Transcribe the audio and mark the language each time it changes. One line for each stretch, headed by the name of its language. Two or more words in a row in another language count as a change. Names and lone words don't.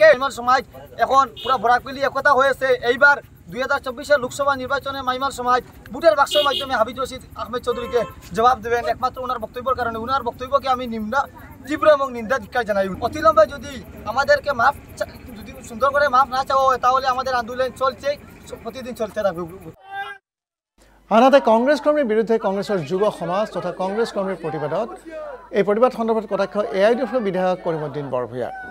Bangla: মাইমাল সমাজ এখন পুরো বরাকবেলি একতা হয়েছে। এইবার 2024 লোকসভা নির্বাচনে মাইমাল সমাজ ভোটের বাক্সের মাধ্যমে হাফিজ রশিদ আহমেদ চৌধুরীকে জবাব দেবেন একমাত্র ওনার বক্তব্যের কারণে। ওনার বক্তব্যকে আমি তীব্র এবং নিন্দা ধিক্কার জানাই। অতিলম্বে যদি আমাদেরকে সুন্দর করে মাফ না চাওয়া হয় তাহলে আমাদের আন্দোলন চলছে, প্রতিদিন চলতে থাকবে।
Assamese: আনহাতে কংগ্ৰেছ কৰ্মীৰ বিৰুদ্ধে কংগ্ৰেছৰ যুৱ সমাজ তথা কংগ্ৰেছ কৰ্মীৰ প্ৰতিবাদত এই প্ৰতিবাদ সন্দৰ্ভত কটাক্ষ AIDFৰ বিধায়ক কৰিমুদ্দিন বৰভূঞা।